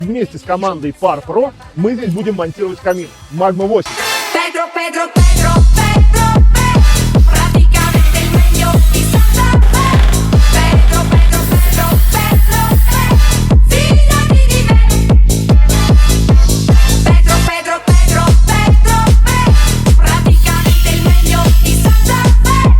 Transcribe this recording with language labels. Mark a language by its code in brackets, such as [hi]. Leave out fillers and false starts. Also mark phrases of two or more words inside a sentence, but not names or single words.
[ru] Вместе с командой Par Pro мы здесь будем монтировать камин Magma 8. [it] Praticamente il meglio di Santa Fe. Fidati di me. Praticamente il meglio di Santa Fe.